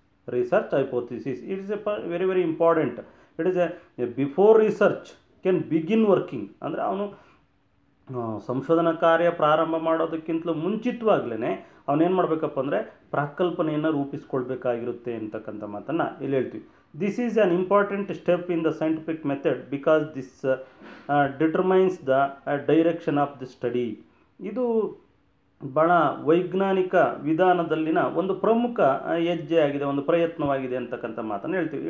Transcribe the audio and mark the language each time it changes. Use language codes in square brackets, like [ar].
[en] It is very very important. It is before research can begin working [kn] ಅಂದರೆ ಅವನು ಸಂಶೋಧನಾ ಕಾರ್ಯ ಪ್ರಾರಂಭ ಮಾಡೋದಕ್ಕಿಂತಲೂ ಮುಂಚಿತವಾಗ್ಲೇ ಅವನೇನು ಮಾಡಬೇಕಪ್ಪ ಅಂದರೆ ಪ್ರಾಕಲ್ಪನೆಯನ್ನು ರೂಪಿಸ್ಕೊಳ್ಬೇಕಾಗಿರುತ್ತೆ ಅಂತಕ್ಕಂಥ ಮಾತನ್ನು ಇಲ್ಲಿ ಹೇಳ್ತೀವಿ. [en] This is an important step in the scientific method because this determines the direction of the study. [kn] ಇದು ಬಹಳ ವೈಜ್ಞಾನಿಕ ವಿಧಾನದಲ್ಲಿನ ಒಂದು ಪ್ರಮುಖ ಹೆಜ್ಜೆ ಆಗಿದೆ, ಒಂದು ಪ್ರಯತ್ನವಾಗಿದೆ ಅಂತಕ್ಕಂಥ ಮಾತನ್ನು ಹೇಳ್ತೀವಿ.